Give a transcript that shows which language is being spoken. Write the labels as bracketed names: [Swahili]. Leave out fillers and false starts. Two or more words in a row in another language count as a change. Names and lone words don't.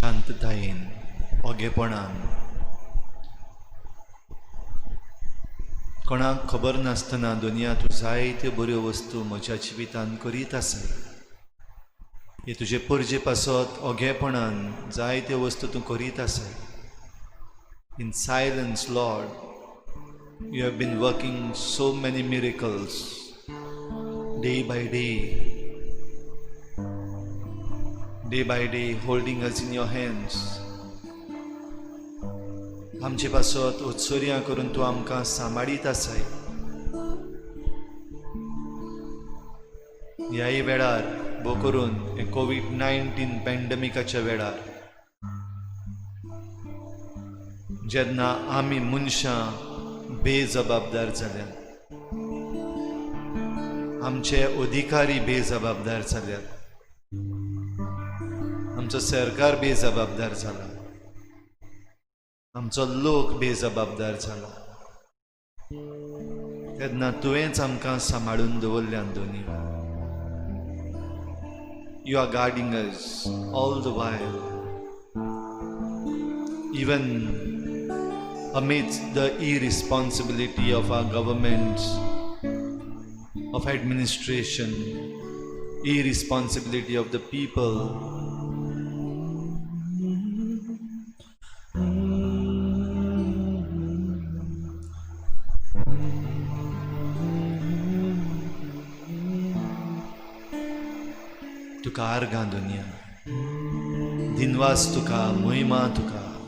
[Konkani] शांततायेन ओगेपणान कोणाक खबर नासतना दुनियांत जायत्यो बऱ्यो वस्तू म्हज्या जिवितांत करीत आसाय. हे तुजे परजे पासत ओगेपणान जायत्यो वस्तू तूं करीत आसाय. [English] In silence Lord, you have been working so many miracles day by day, holding us in your hands. [Konkani] आमचे पासत उत्सर्या करून तूं आमकां सांबाळीत आसाय. ह्याय वेळार बो करून हे कोविड-19 पॅन्डेमिकाच्या वेळार जेन्ना आमी मनशां बेजबाबदार जाल्यात, आमचे अधिकारी बेजबाबदार जाल्यात, आमचो सरकार बेजबाबदार जाला, आमचो लोक बेजबाबदार जाला, तेन्ना तुवेंच आमकां सांबाळून दवरल्यान दोनी. [English] You are guarding us all the while, even amidst the irresponsibility of our governments, of administration, irresponsibility of the people. [Konkani] तुका आर्गां दुनिया, दिनवास तुका, महिमा तुका.